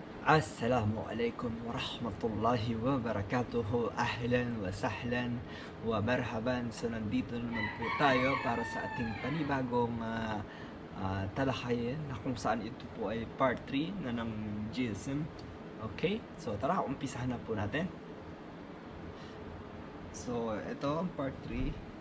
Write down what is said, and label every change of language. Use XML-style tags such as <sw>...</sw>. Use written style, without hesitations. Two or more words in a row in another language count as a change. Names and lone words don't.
<ar>السلام عليكم ورحمة الله وبركاته. أهلا وسهلا ومرحبا.</ar> <tl>So nandito naman po tayo para sa ating panibagong talakayan na kung saan ito po ay part 3 na ng GSM. Okay, so tara, umpisahan na po natin. So ito ang part 3.</tl>